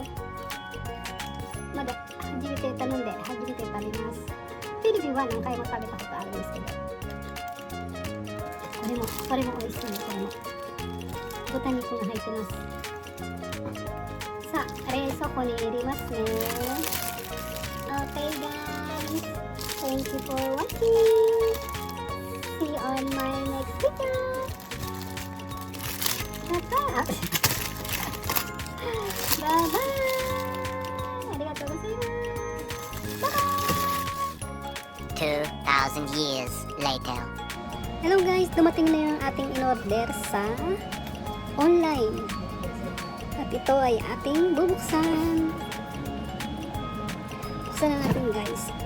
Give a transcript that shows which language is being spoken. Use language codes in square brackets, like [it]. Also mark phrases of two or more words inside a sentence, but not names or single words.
[ja] まだ初めて頼んで初めて食べます。フィリピンは何回も食べたことあるんですけど、これも美味しいね。これも豚肉が入ってます。さあ、冷蔵庫に入れますね。 [en] Okay guys, thank you for watching. See you on my next video. Bye-bye. [ja] ありがとうございます。 [en] 2,000 years later. Hello guys, [tl] dumating na yung ating in-order sa online. At ito ay ating bubuksan. Buksan na natin guys.